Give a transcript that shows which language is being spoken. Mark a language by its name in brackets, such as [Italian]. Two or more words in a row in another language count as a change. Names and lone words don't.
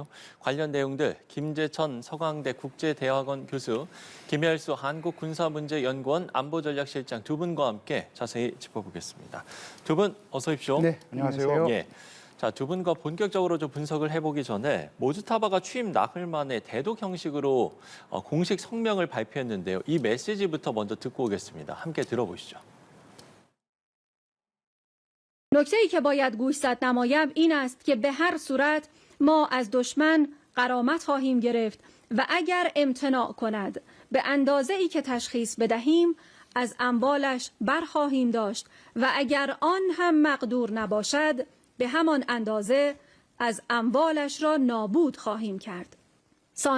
[Korean] 관련 내용들 김재천 서강대 국제대학원 교수, 김열수 한국군사문제연구원 안보전략실장 두 분과 함께 자세히 짚어보겠습니다. 두 분 어서 오십시오. 네, 안녕하세요. 예. 자, 두 분과 본격적으로 좀 분석을 해보기 전에 모즈타바가 취임 나흘 만에 대독 형식으로 공식 성명을 발표했는데요. 이 메시지부터 먼저 듣고 오겠습니다. 함께 들어보시죠. [Persian] نکته‌ای که باید گوشزد نمایم این است که به هر صورت ما از دشمن غرامت خواهیم گرفت و اگر امتناع کند به اندازه‌ای که تشخیص بدهیم از اموالش برخواهیم داشت و اگر آن هم مقدور نباشد به همان اندازه از اموالش را نابود خواهیم کرد.